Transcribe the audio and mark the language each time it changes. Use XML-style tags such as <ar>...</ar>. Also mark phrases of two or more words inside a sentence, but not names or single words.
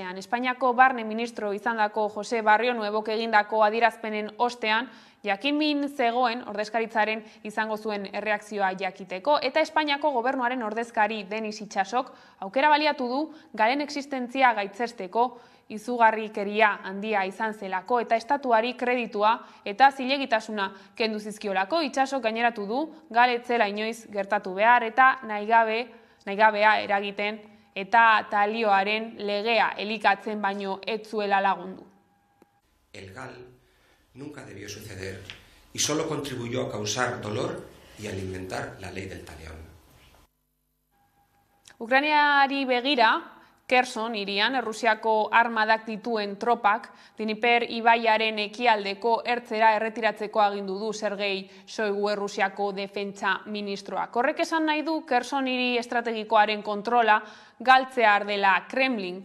<eu>Espainiako barne ministro izandako Jose Barrio Nuevok egindako adierazpenen ostean, jakinmin zegoen ordezkaritzaren izango zuen erreakzioa jakiteko, eta Espainiako gobernuaren ordezkari Denis Itsasok aukera baliatu du garen existentzia gaitzesteko izugarrikeria handia izan zelako eta estatuari kreditua eta zilegitasuna kendu zizkiolako. Itsasok gaineratu du galetzela inoiz gertatu behar eta nahigabea eragiten eta talioaren legea elikatzen baino ez zuela lagundu.</eu> <es>El GAL nunca debió suceder y solo contribuyó a causar dolor y alimentar la ley del talión.</es> <eu>Ukrainiari begira, Kherson hirian Errusiako armadak dituen tropak Dniper ibaiaren ekialdeko ertzera erretiratzeko agindu du Sergei Shoigu Errusiako defentsa ministroak. Horrek esan nahi du Kherson hiri estrategikoaren kontrola galtzear dela Kremlin.</eu>